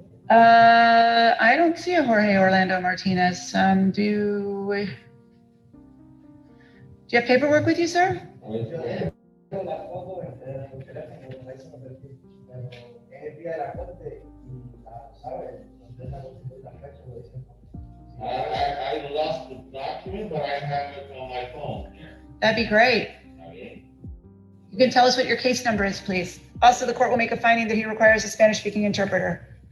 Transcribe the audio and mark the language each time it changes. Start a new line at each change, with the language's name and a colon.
English: I don't see a Jorge Orlando Martinez. Do you have paperwork with you, sir?
Spanish: Tengo la foto en el teléfono, ahí se me perdió. Pero es el día de la corte y ¿sabe? La fecha lo dice.
English: I lost the document, but I have it on my phone. That'd be great. You can tell us what your case number is, please. Also, the court will make a finding that he requires a Spanish-speaking interpreter.